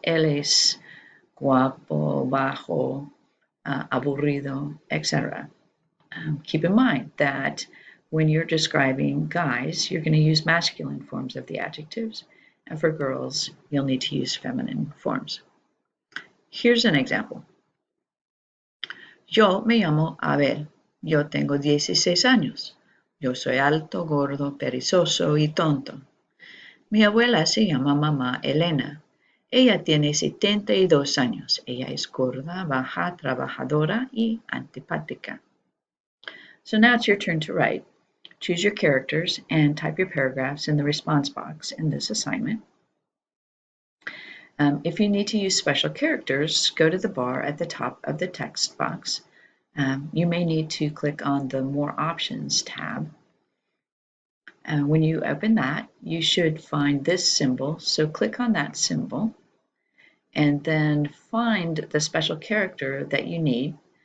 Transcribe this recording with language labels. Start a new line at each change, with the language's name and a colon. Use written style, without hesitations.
Spanish: Él es guapo, bajo, aburrido, etc.
English: Keep in mind that when you're describing guys, you're going to use masculine forms of the adjectives, and for girls, you'll need to use feminine forms. Here's an example.
Spanish: Yo me llamo Abel. Yo tengo 16 años. Yo soy alto, gordo, perezoso y tonto. Mi abuela se llama Mamá Elena. Ella tiene 72 años. Ella es gorda, baja, trabajadora y antipática.
English: So now it's your turn to write. Choose your characters and type your paragraphs in the response box in this assignment. If you need to use special characters, go to the bar at the top of the text box. You may need to click on the More Options tab. When you open that, you should find this symbol, so click on that symbol and then find the special character that you need.